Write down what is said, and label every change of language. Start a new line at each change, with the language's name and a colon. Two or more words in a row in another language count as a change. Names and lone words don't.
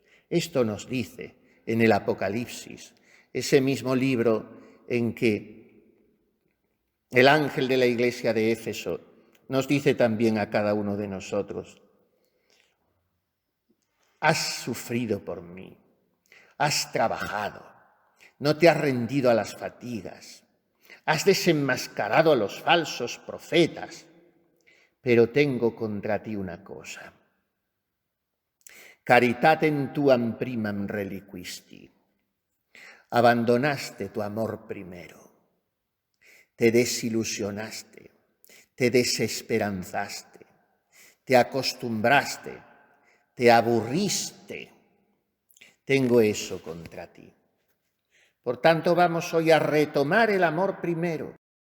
Spanish: Esto nos dice en el Apocalipsis, ese mismo libro en que el ángel de la iglesia de Éfeso nos dice también a cada uno de nosotros: has sufrido por mí, has trabajado, no te has rendido a las fatigas, has desenmascarado a los falsos profetas, pero tengo contra ti una cosa.
Latin: Caritatem tuam primam reliquisti.
Spanish: Abandonaste tu amor primero, te desilusionaste, te desesperanzaste, te acostumbraste, te aburriste. Tengo eso contra ti. Por tanto, vamos hoy a retomar el amor primero,